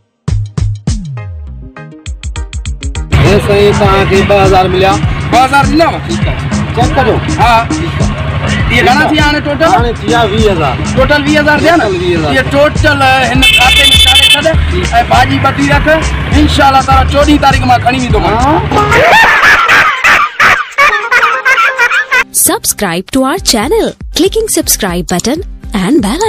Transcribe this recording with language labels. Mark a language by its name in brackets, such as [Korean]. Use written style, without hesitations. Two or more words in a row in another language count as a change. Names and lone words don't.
[Sindhi] हे साईं तव्हांखे 2000 मिलिया। 2000 ॾिनव? ठीकु आहे चेक कजो। हा ये घणा थी हाणे टोटल? हाणे थी विया 20000। टोटल 20000 थिया न? ये टोटल हिन खाते में चाढ़े छॾ ऐं भाॼी बटी रख। इंशाअल्लाह ताला 14 तारीख़ मां खणी वेंदोमांइ। [English] Subscribe to our channel. Clicking subscribe button and bell icon.